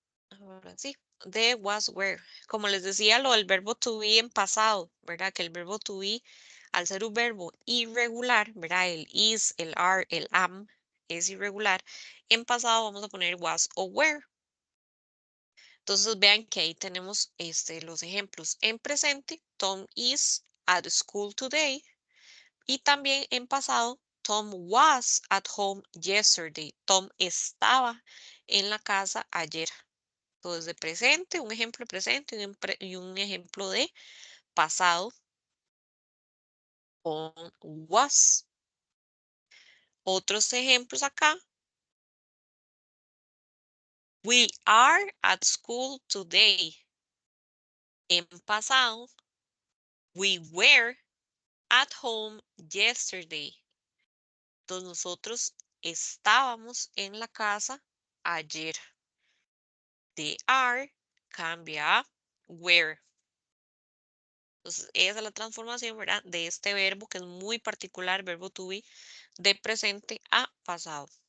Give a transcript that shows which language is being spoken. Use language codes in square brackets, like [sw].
[es] Ahora sí, de was were. Como les decía, lo del verbo to be en pasado, ¿verdad? Que el verbo to be al ser un verbo irregular, ¿verdad? El is, el are, el am es irregular. En pasado vamos a poner was o were. Entonces vean que ahí tenemos los ejemplos. En presente, [en] Tom is at school today. [es] Y también en pasado, [en] Tom was at home yesterday. [es] Tom estaba en la casa ayer. Entonces de presente, un ejemplo de presente y un ejemplo de pasado con was. Otros ejemplos acá. [en] We are at school today. [es] En pasado, [en] we were at home yesterday. [es] Entonces nosotros estábamos en la casa ayer. The are cambia a were. Entonces esa es la transformación, ¿verdad? De este verbo que es muy particular, verbo to be, de presente a pasado.